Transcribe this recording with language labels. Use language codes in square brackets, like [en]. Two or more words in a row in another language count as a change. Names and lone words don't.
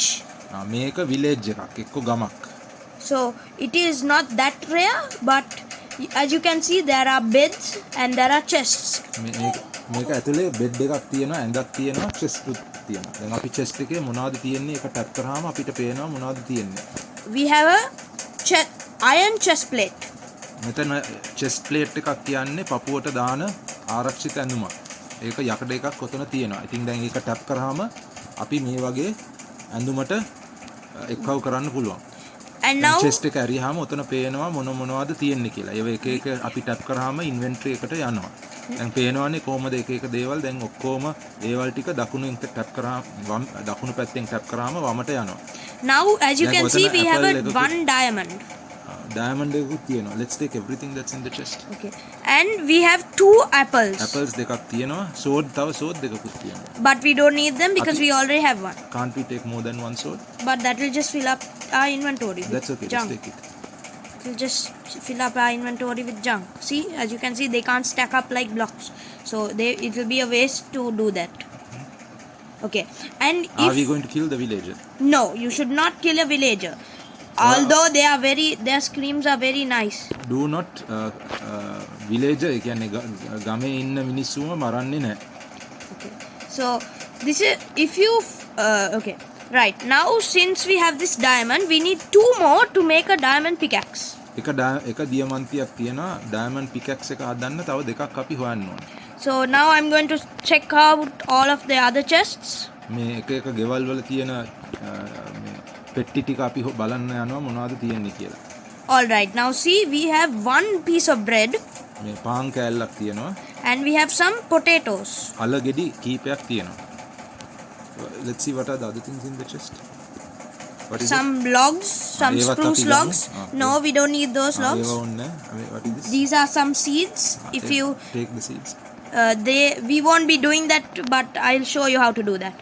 [si] මේක village එකක් එක්ක ගමක්. [en] So it is not that rare, but as you can see there are beds and there are chests. [si] මේක ඇතුලේ බෙඩ් එකක් තියෙනවා ඇඳක් තියෙනවා chest උත් තියෙනවා. දැන් අපි chest එකේ මොනවද තියෙන්නේ එක ටැප් කරාම අපිට පේනවා මොනවද තියෙන්නේ. [en] We have a iron chest plate. [si] මෙතන [en] chest plate [si] එකක් කියන්නේ පපුවට දාන ආරක්ෂිත ඇඳුමක්. ඒක යකඩ එකක් ඔතන තියෙනවා. ඉතින් දැන් ඒක ටැප් කරාම අපි මේ වගේ ඇඳුමට එක්කව කරන්න පුළුවන්. [en] And now [si] chest එක ඇරියාම ඔතන පේනවා මොනවද තියෙන්නේ කියලා. ඒව එක එක අපි ටැප් කරාම inventory එකට යනවා. දැන් පේනවානේ කොහොමද එක එක දේවල් දැන් ඔක්කොම දේවල් ටික දකුණෙන් ටැප් කරාම දකුණු පැත්තෙන් ටැප් කරාම වමට යනවා. [en] Now as you can see we have one diamond. [si] Diamond එකකුත් තියෙනවා. [en] Let's take everything that's in the chest. Okay. And we have 2 apples. [si] Apples දෙකක් තියෙනවා. sword තව sword දෙකකුත් තියෙනවා. [en] But we don't need them because we already have one. Can't we take more than one sword? But that will just fill up our inventory with That's okay. junk. Just take it. It will just fill up our inventory with junk. See, as you can see, they can't stack up like blocks. So it will be a waste to do that. Okay. And Are we going to kill the villager? No, you should not kill a villager. Although their screams are very nice. Do not [si] villager ඒ කියන්නේ ගමේ ඉන්න මිනිස්සුම මරන්නේ නැහැ. [en] Okay. So this is if you okay. Right. Now since we have this diamond, we need 2 more to make a diamond pickaxe. [si] එක දියමන්තියක් තියෙනවා. [en] diamond pickaxe [si] එක හදන්න තව දෙකක් අපි හොයන්න ඕනේ. [en] So now I'm going to check out all of the other chests. [si] මේ එක එක ගෙවල් වල තියෙන මේ පෙට්ටි ටික අපි බලන්න යනවා මොනවද තියෙන්නේ කියලා. [en] All right. Now see, we have 1 piece of bread. [si] මේ පාන් කෑල්ලක් තියෙනවා. [en] And we have some potatoes. [si] අල ගෙඩි කීපයක් තියෙනවා. [en] Let's see what are the other things in the chest. What is Some logs, some spruce logs. No, we don't need those it? logs. What is this? These are some seeds. If you take the seeds. we won't be doing that, but I'll show you how to do that.